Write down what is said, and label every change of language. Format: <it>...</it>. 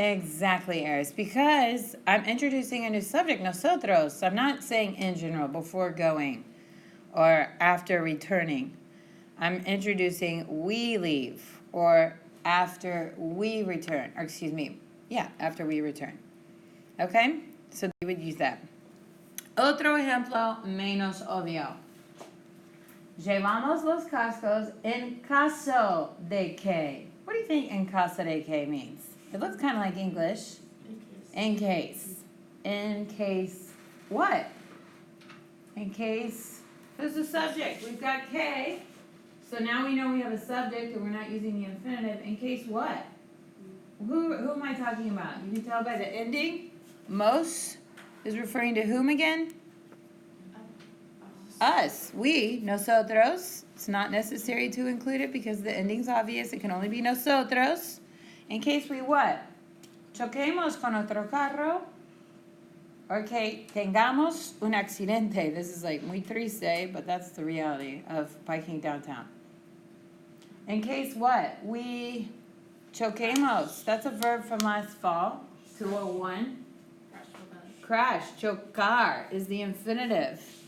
<en>Exactly, Eris. Because I'm introducing a new subject, nosotros. I'm not saying in general, before going or after returning. I'm introducing we leave or after we return. Or excuse me, after we return. Okay? So we would use that.</en> <es>Otro ejemplo menos obvio. Llevamos los cascos en caso de que.</es> <en>What do you think</en> <es>en caso de que</es> <en>means? It looks kind of like English. In case. In case what? In case. Who's the subject? We've got que. So now we know we have a subject and we're not using the infinitive. In case what? Who am I talking about? You can tell by the ending. Most is referring to whom again? Us. We. Nosotros. It's not necessary to include it because the ending's obvious. It can only be nosotros. In case we what?</en> <es>Choquemos con otro carro. Or que tengamos un accidente.</es> <en>This is like</en> <es>muy triste,</es> <en>but that's the reality of biking downtown. In case what? We choquemos. That's a verb from last fall. 201. Crash. Chocar is the infinitive.</en>